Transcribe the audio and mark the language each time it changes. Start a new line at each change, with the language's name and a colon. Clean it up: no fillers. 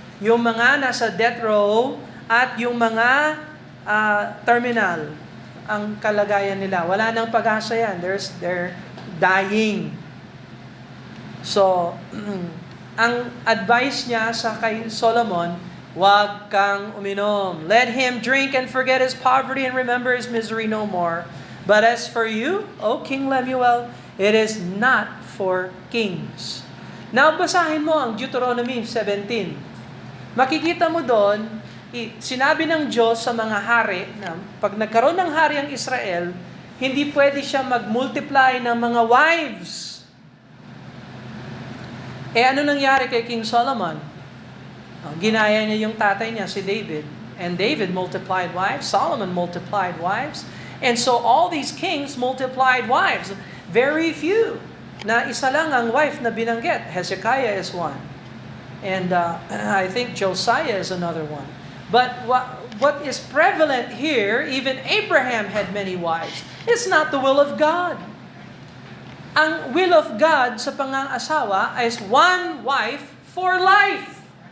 Filipino: Yung mga nasa death row at yung mga terminal. Ang kalagayan nila, wala nang pag-asa yan.
English: They're dying.
Filipino: So, ang advice niya sa kay Solomon, huwag kang uminom.
English: Let him drink and forget his poverty and remember his misery no more. But as for you, O King Lemuel, it is not for kings.
Filipino: Now, basahin mo ang Deuteronomy 17. Makikita mo doon, sinabi ng Diyos sa mga hari na pag nagkaroon ng hari ang Israel, hindi pwede siya mag-multiply ng mga wives. Ano nangyari kay King Solomon? Ginaya niya yung tatay niya, si David.
English: And David multiplied wives, Solomon multiplied wives, and so all these kings multiplied wives.
Filipino: Very few na isa lang ang wife na binanggit.
English: Hezekiah is one. And I think Josiah is another one. But what is prevalent here, even Abraham had many wives. It's not the will of God. Ang will of God
Filipino: sa pangangasawa
English: is one wife for life.